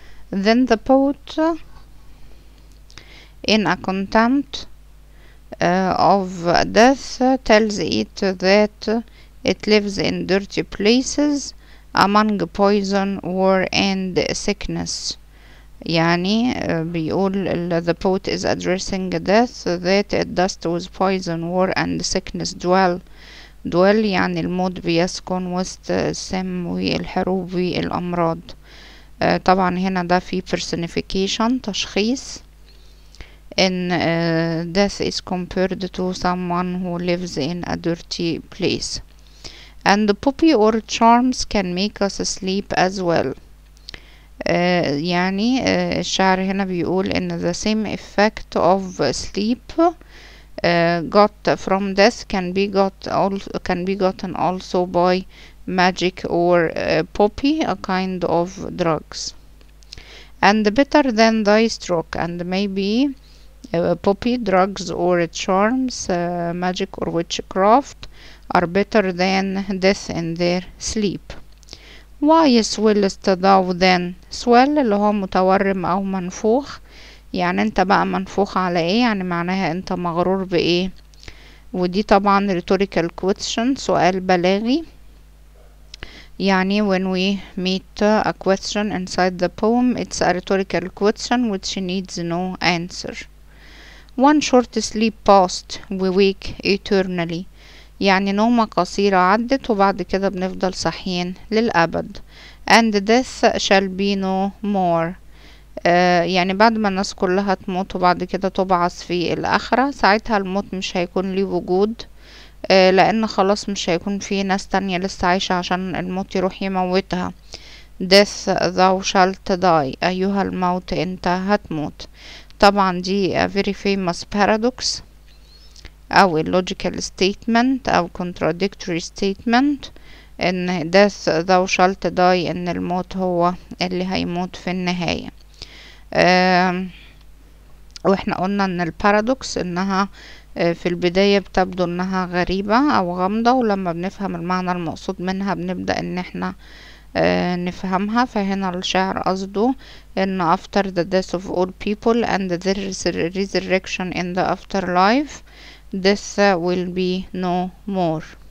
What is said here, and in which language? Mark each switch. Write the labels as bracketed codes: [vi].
[en] Then the poet, in a contempt of death, tells it that it lives in dirty places among poison, war, and sickness. [ar] يعني بيقول [en] the poet is addressing death that it dust with poison, war, and sickness dwell. [ar] يعني الموت بيسكن وسط السم والحروب والأمراض. طبعا هنا ده في personification، تشخيص [en] in death is compared to someone who lives in a dirty place. And the poppy or charms can make us sleep as well. [ar] يعني الشاعر هنا بيقول إن [en] the same effect of sleep got from death can be gotten also by magic or poppy, a kind of drugs. And better than thy stroke, and maybe poppy, drugs, or charms, magic or witchcraft are better than death in their sleep. Why swellest thou then? [ar] swell اللي هو متورم أو منفوخ، يعني انت بقى منفوخ على ايه؟ يعني معناها انت مغرور بايه؟ ودي طبعا [en] rhetorical question، [ar] سؤال بلاغي. [en] يعني when we meet a question inside the poem, it's a rhetorical question which needs no answer. One short sleep passed, we wake eternally. [ar] يعني نومة قصيرة عدت وبعد كده بنفضل صاحيين للأبد. [en] And death shall be no more. [ar] يعني بعد ما الناس كلها تموت وبعد كده تبعث في الآخرة، ساعتها الموت مش هيكون ليه وجود، لأن خلاص مش هيكون في ناس تانية لسه عايشة عشان الموت يروح يموتها. [en] Death thou shalt die. [ar] أيها الموت أنت هتموت. طبعا دي [en] a very famous paradox [ar] أو illogical statement أو [en] contradictory statement، [ar] إن [en] death thou shalt die، [ar] إن الموت هو اللي هيموت في النهاية. واحنا قلنا ان البارادوكس انها في البداية بتبدو انها غريبة او غامضة، ولما بنفهم المعنى المقصود منها بنبدأ ان احنا نفهمها. فهنا الشاعر قصده ان [en] after the death of all people and the resurrection in the afterlife, death will be no more.